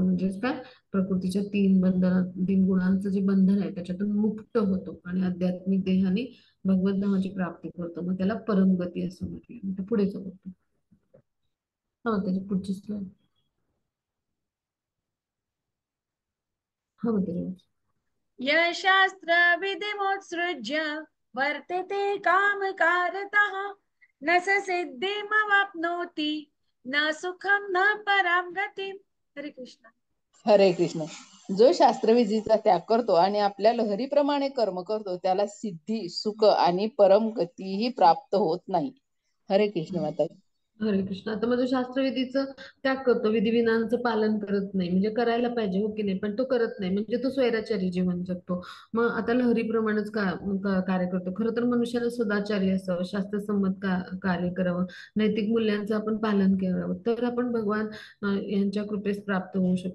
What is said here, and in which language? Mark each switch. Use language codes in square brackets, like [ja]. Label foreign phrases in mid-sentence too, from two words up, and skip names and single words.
[mr] म्हणजेच काय, प्रकृतीच्या 3 गुणांचं जे बंधन आहे त्याच्यातून मुक्त होतो आणि आध्यात्मिक देहाने भगवत धामाची प्राप्ती करतो. मग त्याला परमगती असं म्हटलं. आता पुढे जाऊ आपण. हा त्याची पुढची स्लाइड. हा त्याची [sa] यशास्त्र विधिमुत्सृज्य वर्तते कामकारतः न स सिद्धिमवाप्नोति न सुखम न पराम गतिम. [mr] हरे कृष्ण. हरे कृष्ण. जो शास्त्रविधीचा त्याग करतो आणि आपल्या लहरीप्रमाणे कर्म करतो त्याला सिद्धी, सुख आणि परम गतीही प्राप्त होत नाही. हरे कृष्ण माताजी. हरे कृष्ण. आता माझं शास्त्रविधीचं त्याग करतो, विधिविधानांचं पालन करत नाही, म्हणजे करायला पाहिजे हो की नाही, पण तो करत नाही, म्हणजे तो स्वैराचारी जीवन जगतो. मग आता लहरीप्रमाणेच कार्य करतो. खरं तर मनुष्याला सदाचारी असावं, शास्त्रसंमत कार्य करावं, नैतिक मूल्यांचं आपण पालन करावं, तर आपण भगवान यांच्या कृपेस प्राप्त होऊ शकतो.